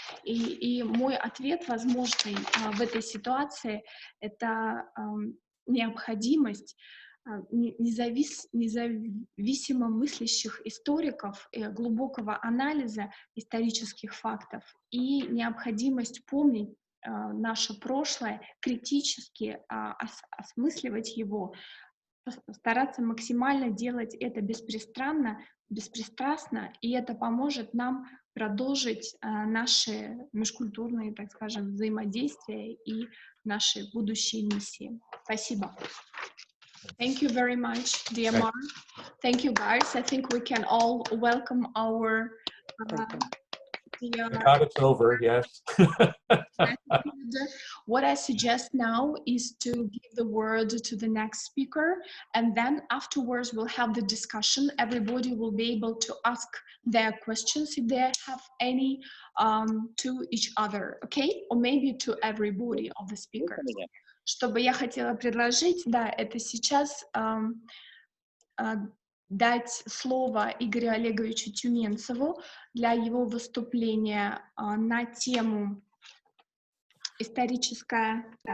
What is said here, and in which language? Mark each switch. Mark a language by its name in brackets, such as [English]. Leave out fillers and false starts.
[Russian] И мой ответ возможный в этой ситуации — это необходимость независимо мыслящих историков, глубокого анализа исторических фактов и необходимость помнить наше прошлое, критически осмысливать его, стараться максимально делать это беспристрастно, и это поможет нам продолжить наши межкультурные, так скажем, взаимодействия и наши будущие миссии. Спасибо. [English] Thank you very much, dear Mark. Thank you, guys. I think we can all welcome our dear... It's over, yes. What I suggest now is to give the word to the next speaker, and then afterwards we'll have the discussion. Everybody will be able to ask their questions if they have any to each other, okay? Or maybe to everybody of the speakers. [Russian] Что бы я хотела предложить, да, это сейчас дать слово Игорю Олеговичу Тюменцеву для его выступления на тему историческая...